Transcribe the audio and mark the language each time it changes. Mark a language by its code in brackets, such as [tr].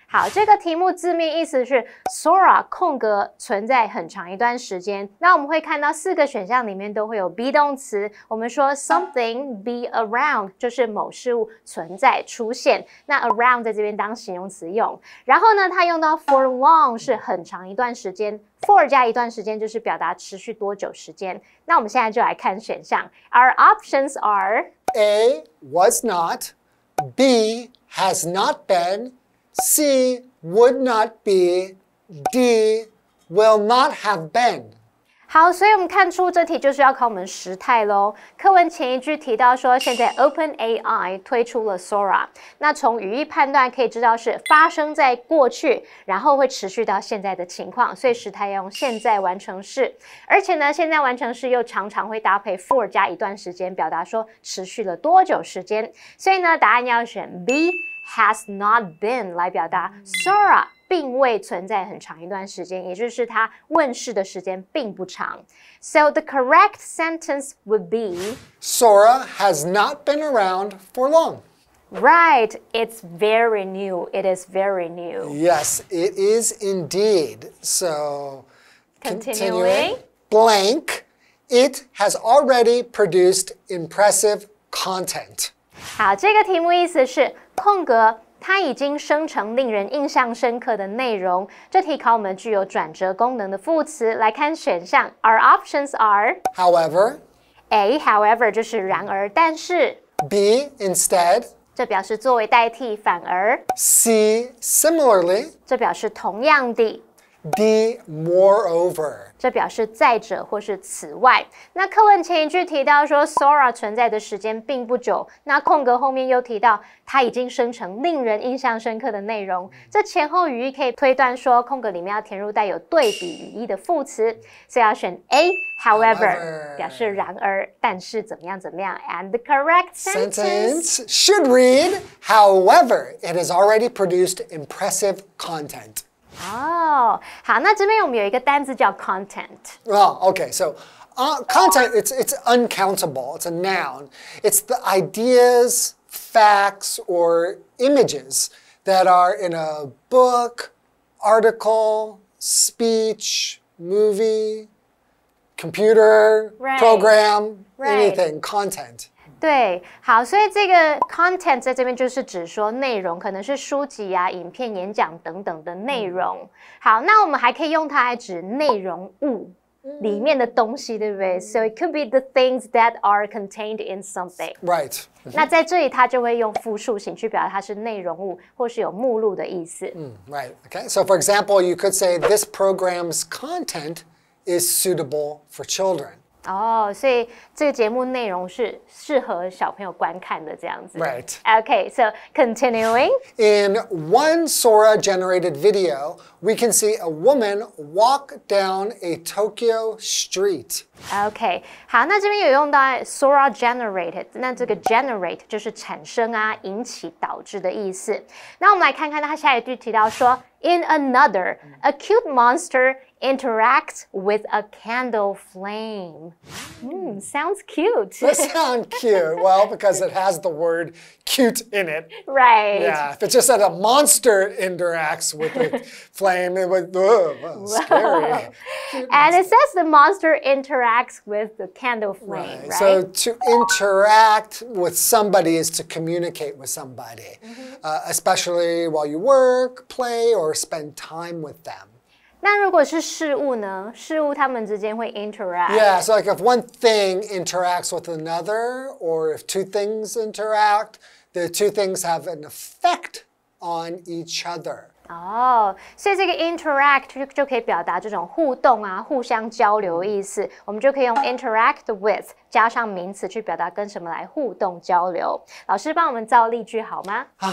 [zh] 好，这个题目字面意思是 Sora 空格存在很长一段时间。那我们会看到4个选项里面都会有 be 动词。我们说 [en] something be around [zh] 就是某事物存在出现。那 around 在这边当形容词用。然后呢，它用到 [en] for long [zh] 是很长一段时间。 for 加一段时间就是表达持续多久时间。那我们现在就来看选项。 [en] Our options are A, was not. B, has not been. C, would not be. D, will not have been. [zh] 好，所以我们看出这题就是要考我们时态咯。课文前一句提到说，现在 OpenAI 推出了 Sora， 那从语义判断可以知道是发生在过去，然后会持续到现在的情况，所以时态要用现在完成式。而且呢，现在完成式又常常会搭配 for 加一段时间，表达说持续了多久时间。所以呢，答案要选 B [en] has not been [zh] 来表达 Sora。并未存在很长一段时间，也就是它问世的时间并不长。 [en] So the correct sentence would be Sora has not been around for long. Right, it's very new. It is very new. Yes, it is indeed. So, Continuing. Blank, it has already produced impressive content. [zh] 好，这个题目意思是空格。它已经生成令人印象深刻的内容。这题考我们具有转折功能的副词。来看选项 ， [en] Our options are However, [zh] A, however 就是然而，但是 [en] B, instead, [zh] 这表示作为代替，反而 [en] C, similarly, [zh] 这表示同样的。 [en] D, moreover. [zh] 这表示再者或是此外。那课文前一句提到说 Sora 存在的时间并不久，那空格后面又提到它已经生成令人印象深刻的内容。这前后语义可以推断说空格里面要填入带有对比语义的副词，所以要选 A, however 表示然而，但是怎么样怎么样。 [en] And the correct sentence should read, however, it has already produced impressive content. [zh] 哦，好，那这边我们有一个单字叫 content。 [en] Oh, okay. So, content, it's uncountable. It's a noun. It's the ideas, facts, or images that are in a book, article, speech, movie, computer, program, anything, content. [zh] 对，好，所以这个 content 在这边就是指说内容，可能是书籍啊、影片、演讲等等的内容。好，那我们还可以用它来指内容物里面的东西，对不对 ？ [en] So it could be the things that are contained in something. Right. [zh] 那在这里，它就会用复数形去表达它是内容物，或是有目录的意思。 [en] Right. Okay. So, for example, you could say this program's content is suitable for children. [zh] 哦，所以这个节目内容是适合小朋友观看的这样子。 [en] Right. Okay, so continuing. In one Sora-generated video, we can see a woman walk down a Tokyo street. [zh] OK， 好，那这边有用到 Sora generated， 那这个 generate 就是产生啊、引起、导致的意思。那我们来看看它下一句提到说 [en] ，In another, a cute monster interacts with a candle flame. Sounds cute. Does sound cute. Well, because it has the word cute in it. Right. Yeah, if it just said a monster interacts with a flame, it would, scary. And it says the monster interacts with the candle flame, right? So to interact with somebody is to communicate with somebody, especially while you work, play, or spend time with them. [zh] 那如果是事物呢？事物它们之间会 interact. [en] Yeah, so like if one thing interacts with another, or if two things interact, the two things have an effect on each other. [zh] 哦，所以这个 interact 就可以表达这种互动啊、互相交流的意思。我们就可以用 interact with 加上名词去表达跟什么来互动交流。老师帮我们造例句好吗？